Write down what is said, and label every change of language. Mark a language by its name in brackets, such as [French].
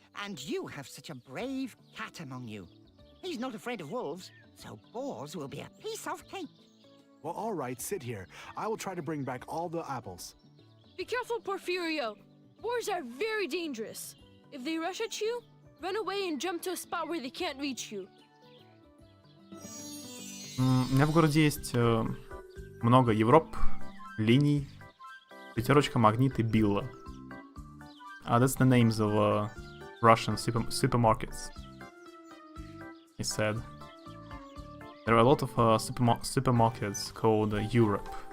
[English] And you have such a brave cat among you. He's not afraid of wolves, so boars will be a piece of cake. Well, all right, sit here. I will try to bring back all the apples. Be careful, Porfirio. Boars are very dangerous. If they rush at you, run away and jump to a spot where they can't reach you. [Russian] У меня в городе есть много Европ, линий, пятерочка, магнит и Билла. [English] That's the names of Russian supermarkets. He said. There are a lot of supermarkets called Europe.